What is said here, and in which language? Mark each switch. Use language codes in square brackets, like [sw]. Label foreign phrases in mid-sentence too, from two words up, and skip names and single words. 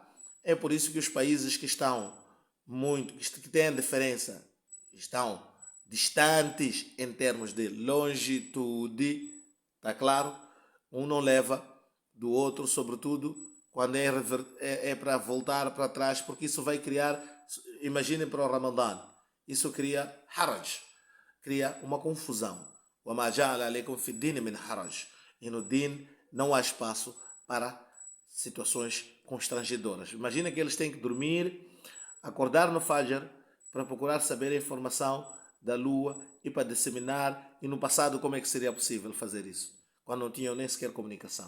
[pt] É por isso que os países que estão que têm diferença, estão distantes em termos de longitude, está claro? Um não leva do outro, sobretudo quando é para voltar para trás, porque isso vai criar, imaginem para o Ramadã, isso cria haraj, cria uma confusão. [ar] وَمَا جَعَلَ عَلَيْكُمْ فِي الدِّينِ مِنْ حَرَجٍ. [pt] E no din não há espaço para situações constrangedoras. Imagina que eles têm que dormir, acordar no Fajr para procurar saber a informação da lua e para disseminar. E no passado como é que seria possível fazer isso? Quando não tinham nem sequer comunicação.